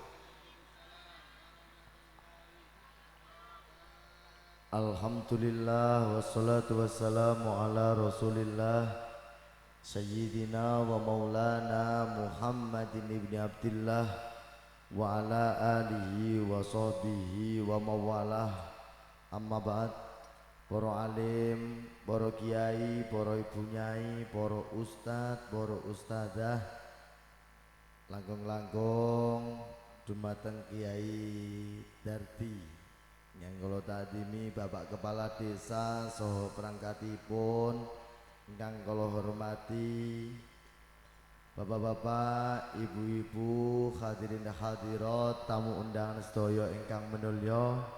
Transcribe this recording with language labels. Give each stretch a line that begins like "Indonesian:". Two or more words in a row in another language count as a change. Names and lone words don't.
Arabic: الحمد لله والصلاة والسلام على رسول الله سيدنا ومولانا محمد بن عبد الله وعلى آله وصحبه ومن والاه. أما بعد.
Javanese: Para alim, para kiai, para ibu nyai, para ustad, para ustadzah, langkung-langkung dumateng Kiai Darti yang kula tadimi Bapak Kepala Desa saha perangkatipun ingkang kula hormati, Bapak-bapak, ibu-ibu, hadirin hadirat, tamu undangan sedaya ingkang minulya.